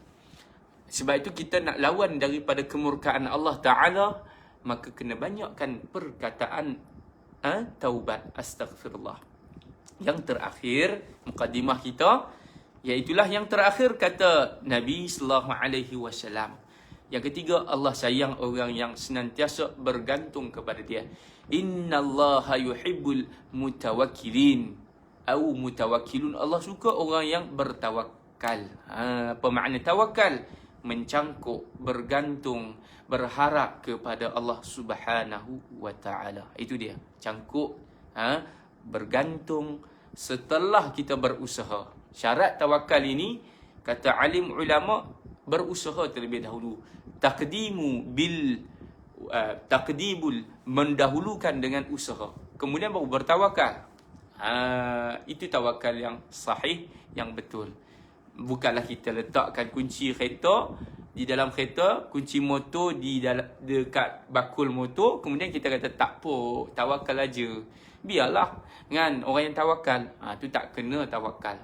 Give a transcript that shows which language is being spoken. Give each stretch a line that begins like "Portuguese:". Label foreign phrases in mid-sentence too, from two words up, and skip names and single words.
Malay: Sebab itu kita nak lawan daripada kemurkaan Allah Ta'ala, maka kena banyakkan perkataan taubat, astaghfirullah. Yang terakhir mukadimah kita, iaitulah yang terakhir kata Nabi
Arabic: صلى الله عليه وسلم.
Malay: Yang ketiga, Allah sayang orang yang senantiasa bergantung kepada dia.
Arabic: إن الله يحب المتوكلين atau mutawakkilun.
Malay: Allah suka orang yang bertawakal. Apa makna tawakal? Mencangkuk, bergantung, berharap kepada Allah
Arabic: سبحانه وتعالى.
Malay: Itu dia. Cangkuk, bergantung setelah kita berusaha. Syarat tawakal ini, kata alim ulama, berusaha terlebih dahulu. Taqdimul mendahulukan dengan usaha, kemudian baru bertawakal. Itu tawakal yang sahih, yang betul. Bukanlah kita letakkan kunci kereta di dalam kereta, kunci motor di dekat bakul motor, kemudian kita kata tak apa, tawakal aja. Biarlah kan orang yang tawakal, tu tak kena tawakal.